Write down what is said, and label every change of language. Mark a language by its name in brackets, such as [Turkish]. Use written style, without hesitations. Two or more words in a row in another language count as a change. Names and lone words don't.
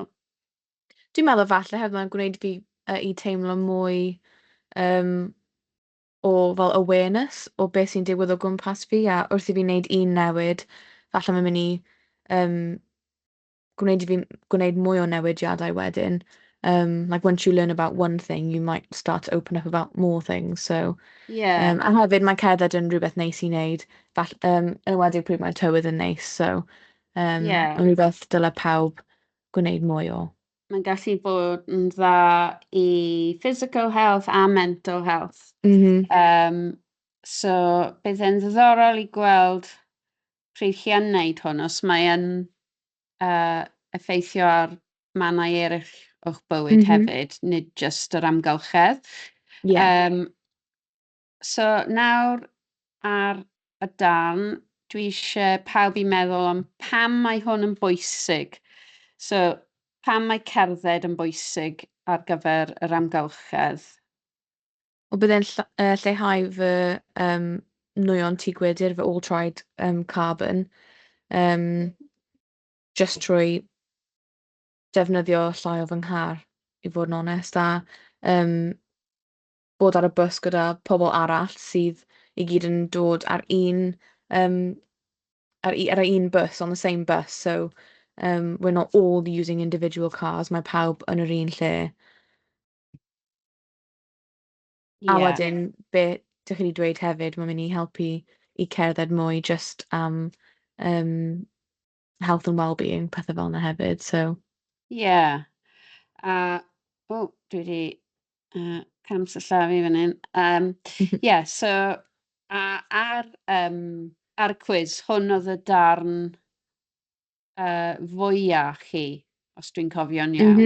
[Welsh] Dwi'n meddwl falle hefyd mae'n gwneud fi i teimlo mwy o fel awareness o beth sy'n digwydd o gwmpas fi, a wrth i fi wneud un newid, falle mae'n mynd i gwneud i fi gwneud mwy o newidiadau wedyn. [English] Like once you learn about one thing, you might start to open up about more things. So, Yeah. [Welsh] a hefyd mae cerdded yn rhywbeth neis i wneud, yn enwedig pryd mae tywydd yn neis. So, yn rhywbeth dyle pawb gwneud mwy o. Mae'n gallu bod yn dda i [English] physical health [Welsh] a [English] mental health. [Welsh] So, bydd e'n ddiddorol i gweld pryd chi yn wneud hwn, os mae yn effeithio ar mannau eraill o'ch bywyd hefyd, nid jyst yr amgylchedd. So, nawr ar y darn, dwi eisiau pawb i meddwl am pam mae hwn yn bwysig. So, pam mae cerdded yn bwysig ar gyfer yr amgylchedd? Wel, bydd e'n lleihau fy nwyon tŷ gwydyr, fy all-tried carbon, just trwy defnyddio llai o fy nghar, i fod yn onest, a bod ar y bws gyda pobl arall sydd i gyd yn dod ar un bus, [English] on the same bus. So, we're not all using individual cars, [Welsh] mae pawb yn yr un lle. A wedyn, be dych chi wedi dweud hefyd, mae'n mynd i helpu i cerdded mwy just am [English] health and well-being, [Welsh] pethau fel yna hefyd. So, dwi wedi camsyllafu fan hyn. So, ar y quiz, hwn oedd y darn fwyaf chi, os dwi'n cofio'n iawn.